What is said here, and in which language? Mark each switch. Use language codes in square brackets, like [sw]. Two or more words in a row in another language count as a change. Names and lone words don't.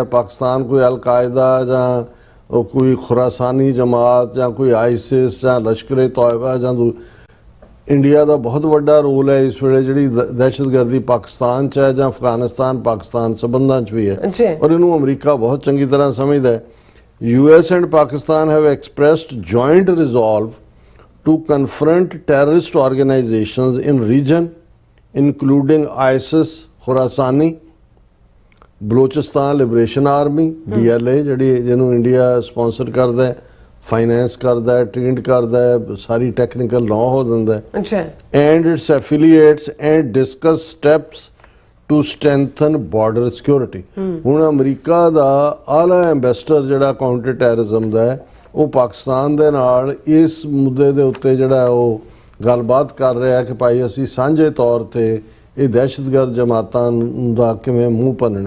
[pa] ਪਾਕਿਸਤਾਨ ਕੋਈ ਅਲ-ਕਾਇਦਾ ਜਾਂ ਕੋਈ ਖੁਰਾਸਾਨੀ ਜਮਾਤ ਜਾਂ ਕੋਈ ਆਈਸਿਸ ਜਾਂ ਲਸ਼ਕਰ-ਏ-ਤੌਇਬਾ ਜਾਂ ਇੰਡੀਆ ਦਾ ਬਹੁਤ ਵੱਡਾ ਰੋਲ ਹੈ ਇਸ ਵੇਲੇ ਜਿਹੜੀ ਦਹਿਸ਼ਤਗਰਦੀ ਪਾਕਿਸਤਾਨ 'ਚ ਹੈ ਜਾਂ ਅਫਗਾਨਿਸਤਾਨ ਪਾਕਿਸਤਾਨ ਸੰਬੰਧਾਂ 'ਚ ਵੀ ਹੈ, ਔਰ ਇਹਨੂੰ ਅਮਰੀਕਾ ਬਹੁਤ ਚੰਗੀ ਤਰ੍ਹਾਂ ਸਮਝਦਾ ਹੈ। [en] US and Pakistan have expressed joint resolve to confront terrorist organizations in region including ISIS, Khorasani, Balochistan Liberation Army, BLA [pa] ਜਿਹਨੂੰ ਇੰਡੀਆ ਸਪਾਂਸਰ ਕਰਦਾ ਹੈ, ਫਾਈਨੈਂਸ ਕਰਦਾ ਹੈ, ਟ੍ਰੇਨਡ ਕਰਦਾ ਹੈ, ਸਾਰੀ ਟੈਕਨੀਕਲ ਲਾਅ ਹੋ ਦਿੰਦਾ ਹੈ, [en] and its affiliates and discuss steps to strengthen border security. [pa] ਹੁਣ ਅਮਰੀਕਾ ਦਾ ਆਲਾ ਐਂਬੈਸਡਰ ਜਿਹੜਾ [en] counter terrorism [pa] ਦਾ ਹੈ, ਉਹ ਪਾਕਿਸਤਾਨ ਦੇ ਨਾਲ ਇਸ ਮੁੱਦੇ ਦੇ ਉੱਤੇ ਜਿਹੜਾ ਉਹ ਗੱਲਬਾਤ ਕਰ ਰਿਹਾ ਕਿ ਭਾਈ ਅਸੀਂ ਸਾਂਝੇ ਤੌਰ ਤੇ ਇਹ ਦਹਿਸ਼ਤਗਰਦ ਜਮਾਤਾਂ ਦਾ ਕਿਵੇਂ ਮੂੰਹ ਭੰਨਣਾ।